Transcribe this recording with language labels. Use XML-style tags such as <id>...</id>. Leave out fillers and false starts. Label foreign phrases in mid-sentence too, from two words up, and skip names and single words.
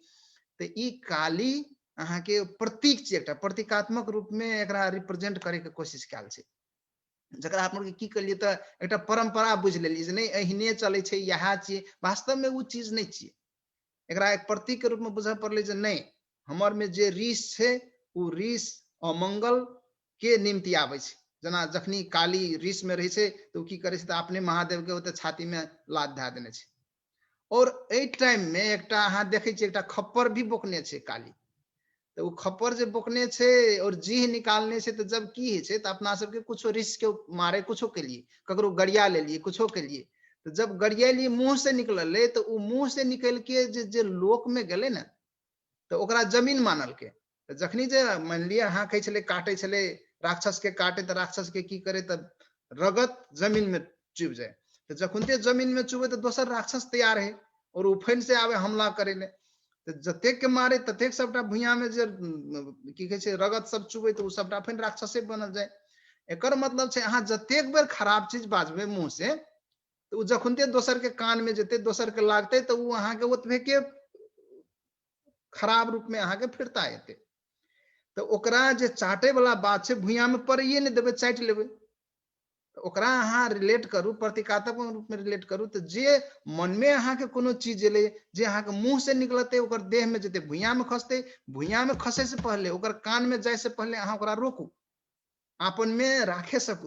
<mai>तो ई काली अहाँ के प्रतीक छियै, एकटा प्रतीकात्मक रूप में एकरा रिप्रेजेंट करे के कोशिश कैल छै, जकरा आप लोग की करिए तो एकटा परंपरा बुझ लेलिए जे नहीं एहने चले छै, इएह छियै, वास्तव में वो चीज नहीं छियै, एकरा एक प्रतीक के रूप में बुझे पड़ले जे नहीं हमर में जे रीस छै उ रीस अमंगल के निम्ति आबै छै। जना जखनी काली रीस में रहे छै तो की करे छै तो अपने महादेव के ओते छाती में लात धए देने छै, और एहि टाइम में एकटा अहाँ देखे छियै एकटा खप्पर भी बोकने छै काली, तो उ खप्पर जे बोकने छै और जीह निकालने छै, तो जब की है छै तो अपना सबके कुछो रीस के मारे कुछो के लिए ककरो गरिया ले लिए कुछो के लिए, तो जब गरियेली मुंह से निकलले तो उ मुंह से निकल के जे लोक में गेले ने तो ओकरा जमीन मानल के, तो जखनी जे मान लिया अहाँ कहे छले काटे छले राक्षस के काटे तो राक्षस के की करे तो रगत जमीन में चुभ जाए, तो जखुनते जमीन में चुभे तो दोसर राक्षस तैयार है और उफैन से आवे हमला करे ले, तो जतेक के मारे ततेक सबटा भुइया में जे की कहे छै रगत सब चुभे तो सबटा फेन राक्षसे बनल जाए। एकर मतलब छै अहाँ जतेक बेर खराब चीज बाजबे मुंह से तो जखुनते दोसर के कान में जेते दोसर के लागते तो उ अहाँ के ओतबे के खराब रूप में अहाँ के फिरता एते, तो ओकरा जे चाटे वाला बात छै भुइया में पड़िए नहीं देबे चाट लेबे, ओकरा अहाँ रिलेट करू, प्रतीकात्मक रूप में रिलेट करू, तो जे मन में अहाँ के कोनो चीज एले, जे अहाँ के मुंह से निकलते ओकर देह में जेते, भुइयां में खसते, भुइयां में खसे से पहले, ओकर कान में जाए से पहले अहाँ ओकरा रोकू, आपन में राखे सकू।</mai>